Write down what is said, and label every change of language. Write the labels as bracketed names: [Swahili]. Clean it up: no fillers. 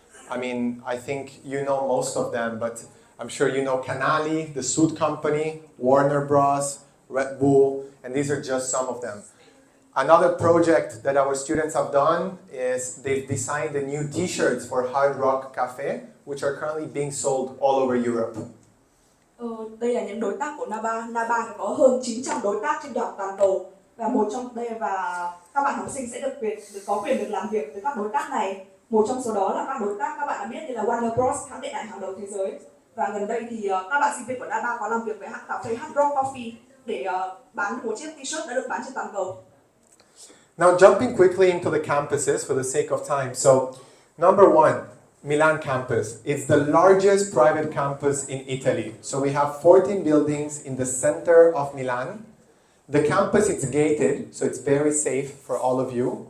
[English] I mean, I think you know most of them, but I'm sure you know Canali, the suit company, Warner Bros, Red Bull, and these are just some of them. Another project that our students have done is they've designed the new t-shirts for Hard Rock Cafe, which are currently being sold all over Europe. [Vietnamese] Đây là những đối tác của Naba. Naba có hơn 900 đối tác trên toàn cầu và một trong đây và các bạn học sinh sẽ có quyền được làm việc với các đối tác này. Một trong số đó là các đối tác các bạn đã biết như là Warner Bros, hãng điện ảnh hàng đầu thế giới. Và gần đây thì các bạn sinh viên của Naba có làm việc với hãng cà phê Hard Rock Coffee để bán một chiếc t-shirt đã được bán trên toàn cầu. [English] Now jumping quickly into the campuses for the sake of time. So number one, Milan campus. It's the largest private campus in Italy. So we have 14 buildings in the center of Milan. The campus is gated, so it's very safe for all of you.